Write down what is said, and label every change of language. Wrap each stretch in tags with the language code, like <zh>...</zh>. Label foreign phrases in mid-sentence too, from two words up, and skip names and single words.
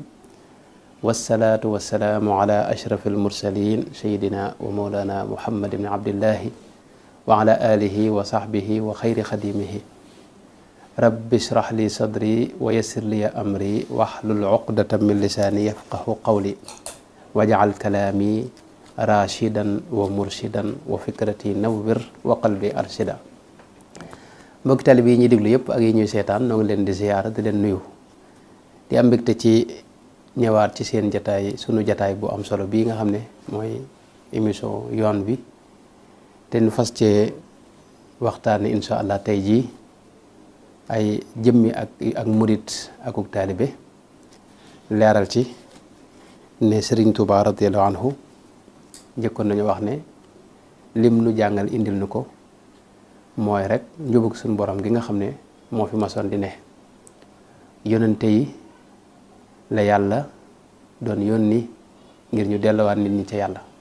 <ar>والصلاة والسلام على أشرف المرسلين سيدنا ومولانا محمد بن عبد الله وعلى آله وصحبه وخير خديمه. رب اشرح لي صدري ويسر لي أمري واحلل عقدة من لساني يفقه قولي واجعل كلامي راشدا ومرشدا وفكرتي نور وقلبي أرشدا.</ar> <wo>mbokk taalibe yi ñuy déglu yëpp ak yi ñuy seetaan noo ngi leen di ziyaara di leen nuyu di am mbégte ci ñëwaat ci seen jataay sunu jataay bu am solo bii nga xam ne mooy émission yoon bi te nu fas cee waxtaane</wo> <ar>إن شاء الله</ar> <wo>tey jii ay jëmmi ak murit akuk taalibe leeral ci ne Sëriñ Tuubaa</wo> <ar>رضي الله عنه</ar> <wo>njëkkoon nañu wax ne lim nu jàngal indil nu ko mooy rek njubug suñu borom gi nga xam ne moo fi masoon di ne yonente yi la yàlla doon yónni ngir ñu delluwaat nit ñi ca yàlla.</wo>